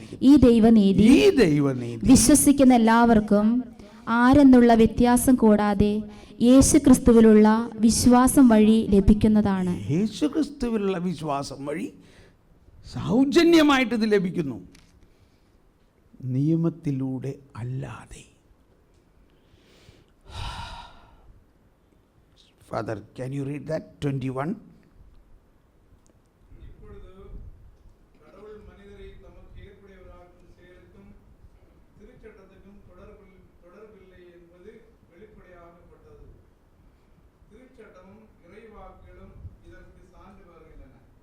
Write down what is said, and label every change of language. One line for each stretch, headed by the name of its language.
Malayalam: ഈ ദൈവനീതി വിശ്വസിക്കുന്ന എല്ലാവർക്കും ആരെന്നുള്ള വ്യത്യാസം കൂടാതെ യേശുക്രിസ്തുവിലുള്ള വിശ്വാസം വഴി ലഭിക്കുന്നതാണ്. യേശുക്രിസ്തുവിലുള്ള വിശ്വാസം വഴി സൗജന്യമായിട്ട് ഇത് ലഭിക്കുന്നു, നിയമത്തിലൂടെ അല്ലാതെ.
English: Father, can you read that 21?
Tamil: இப்பொழுது கடவுள் மனிதரை தமக்கு ஏற்புடையவராக்கும் செயலுக்கும் திருச்சட்டத்துக்கும் தொடர்பில்லை என்பது வெளிப்படையாகப்பட்டது. திருச்சட்டமும் இறைவாக்குகளும் இதற்கு சான்று வருகின்றன.